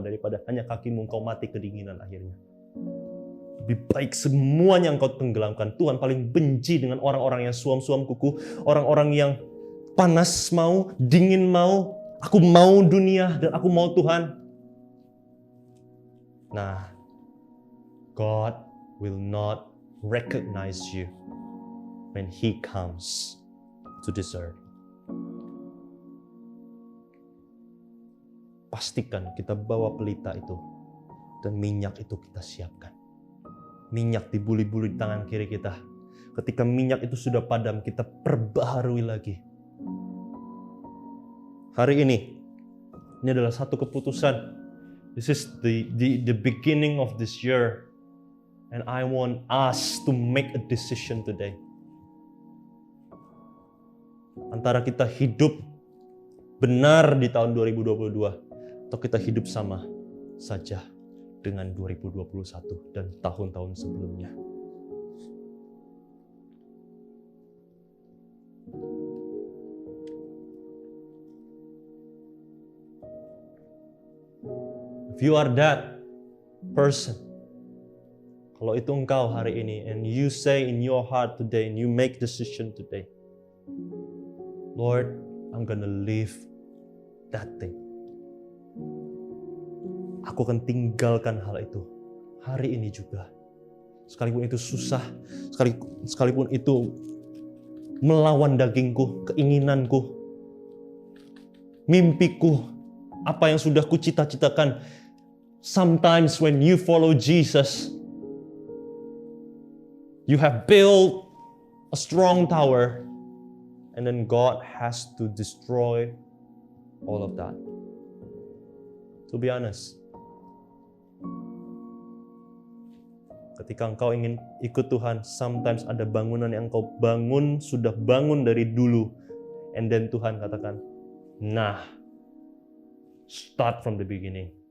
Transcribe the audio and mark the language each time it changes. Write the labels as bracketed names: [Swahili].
[Indonesian] Daripada hanya kakimu engkau mati kedinginan akhirnya. Lebih baik semuanya engkau tenggelamkan. Tuhan paling benci dengan orang-orang yang suam-suam kuku. Orang-orang yang panas mau, dingin mau. Aku mau dunia dan aku mau Tuhan. [English] Nah, God will not recognize you when He comes to this earth. [Indonesian] Pastikan kita bawa pelita itu dan minyak itu kita siapkan. Minyak dibuli-buli di tangan kiri kita. Ketika minyak itu sudah padam, kita perbaharui lagi. Hari ini adalah satu keputusan. [English] This is the beginning of this year. And I want us to make a decision today. [Indonesian] Antara kita hidup benar di tahun 2022 atau kita hidup sama saja dengan 2021 dan tahun-tahun sebelumnya. [English] If you are that person, [Indonesian] kalau itu engkau hari ini, [English] and you say in your heart today, and you make decision today, Lord, I'm gonna live that thing. [Indonesian] Aku akan tinggalkan hal itu hari ini juga. Sekalipun itu susah, sekalipun itu melawan dagingku, keinginanku. mimpiku, apa yang sudah kucita-citakan. [English] Sometimes when you follow Jesus, you have built a strong tower, and then God has to destroy all of that. To be honest, [Indonesian] ketika engkau ingin ikut Tuhan, [English] sometimes [Indonesian] ada bangunan yang engkau bangun, sudah bangun dari dulu, [English] and then [Indonesian] Tuhan katakan, nah, [English] start from the beginning.